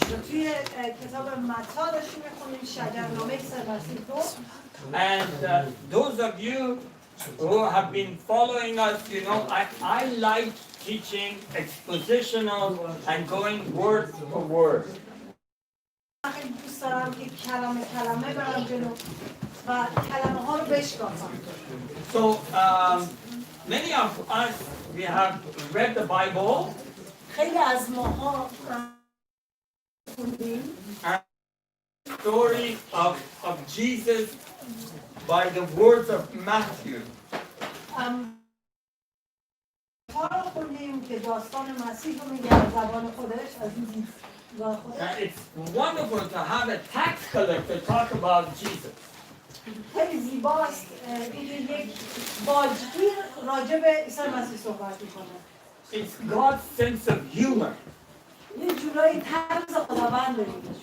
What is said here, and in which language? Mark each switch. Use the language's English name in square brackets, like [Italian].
[Persian] توی کتاب متی داشتیم می‌خونیم شجرنامه سرمسیح دو. [English] And those of you who have been following us, you know, I like teaching expositional and going word for word. [Persian] خیلی دوست دارم که کلمه کلمه برم جلو و کلمه ها رو بشکافم. [English] So many of us, we have read the Bible. [Persian] خیلی از ماها خوندیم [English] Story of Jesus by the words of Matthew. [Persian] تا رو خوندیم که داستان مسیح رو میگه از زبان خودش از این دیدگاه خودش. [English] And it's wonderful to have a tax collector talk about Jesus. [Persian] خیلی زیباست اینکه یک باجگیر راجع به عیسی مسیح صحبت میکنه. [English] It's God's sense of humor. [Persian] یه جورایی طرز خداوند داریم.